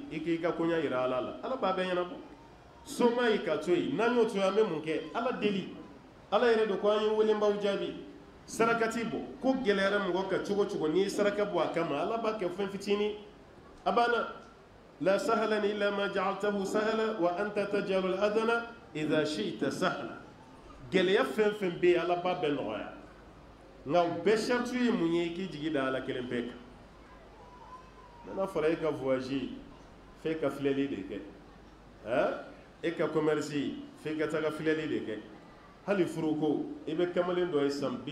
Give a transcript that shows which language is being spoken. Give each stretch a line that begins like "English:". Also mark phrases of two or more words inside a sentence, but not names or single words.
Bambara: i k'i ka koɲa yira ala la ala b'a bɛɛ ɲɛnabɔ soma yi ka to yen n'an y'o to yen an bɛ mun kɛ ala deli ala yɛrɛ de ko an ye welenbaw jaabi sarakati bɔ ko gɛlɛyara mɔgɔ ka cogo cogo n'i ye saraka bɔ a kama ala b'a kɛ fɛn fitinin a banna la
Arabic: سهلا إلا ما جعلته سهلا وأنت تجعل الحزن إذا شئت سهلا
Bambara: gɛlɛya fɛn fɛn bɛ yen ala b'a bɛɛ nɔgɔya nka o bɛɛ sariti ye mun ye i k'i jigi da ala kelen bɛɛ kan n'a fɔra e ka voyage f'e ka filɛli de kɛ e ka commerce f'e ka taga filɛli de kɛ hali furuko i bɛ kamalen dɔ ye san